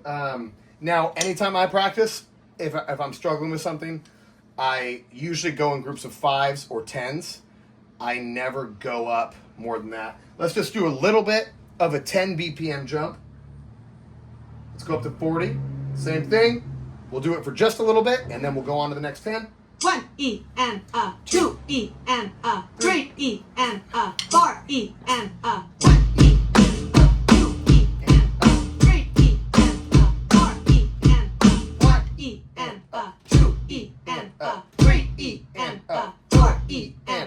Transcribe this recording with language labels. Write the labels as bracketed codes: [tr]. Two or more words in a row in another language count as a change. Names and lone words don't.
[en] Now, anytime I practice, if I'm struggling with something, I usually go in groups of 5s or 10s. I never go up more than that. Let's just do a little bit of a 10 BPM jump. Let's go up to 40. Same thing. We'll do it for just a little bit, and then we'll go on to the next 10. 1 E and 2 E and 3 E and 4 E and 1 E and 2 E and 3 E and 4 E and 1 E and 2 E and 3 E and 4 E and